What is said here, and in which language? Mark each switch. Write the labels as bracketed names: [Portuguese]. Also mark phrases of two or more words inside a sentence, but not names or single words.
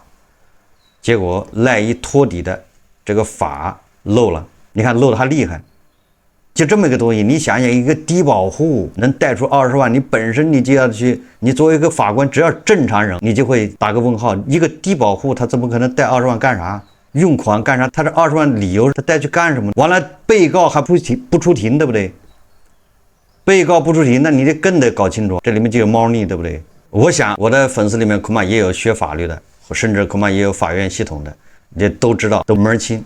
[Chinese] 結果賴以托底的這個法漏了，你看漏的還厲害，就這麼一個東西，你想想，一個低保戶能貸出20萬，你本身你就要去，你作為一個法官，只要正常人，你就會打個問號，一個低保戶他怎麼可能貸20萬幹啥？用款幹啥？他這20萬理由他貸去幹什麼？完了，被告還不出庭，對不對？被告不出庭，那你得更得搞清楚，這裡面就有貓膩，對不對？我想我的粉絲裡面恐怕也有學法律的，甚至恐怕也有法院系統的，你都知道，都門兒清。